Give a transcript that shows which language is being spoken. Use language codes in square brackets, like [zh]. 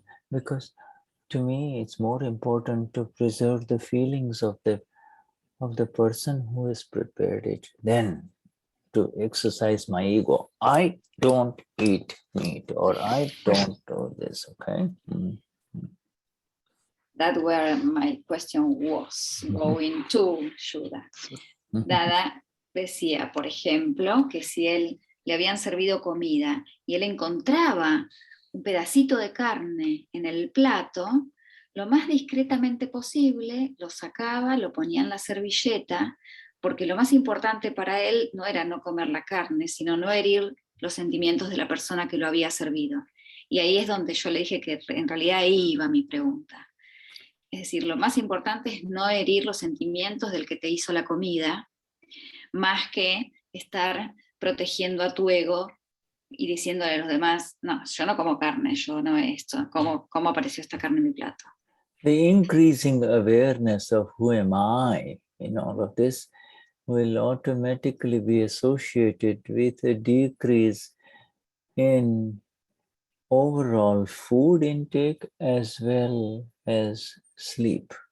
[en] Because to me, it's more important to preserve the feelings of the person who has prepared it than to exercise my ego. I don't eat meat, or I don't do this, okay? That's where my question was going to, Shuddha. [es] Dada decía, por ejemplo, que si él le habían servido comida y él encontraba un pedacito de carne en el plato, lo más discretamente posible lo sacaba, lo ponía en la servilleta, porque lo más importante para él no era no comer la carne, sino no herir los sentimientos de la persona que lo había servido. Y ahí es donde yo le dije que en realidad ahí iba mi pregunta. Es decir, lo más importante es no herir los sentimientos del que te hizo la comida, más que estar protegiendo a tu ego y diciéndole a los demás, no, yo no como carne, yo no esto, ¿cómo apareció esta carne en mi plato? [en] The increasing awareness of who am I in all of this will automatically be associated with a decrease in overall food intake as well as sleep.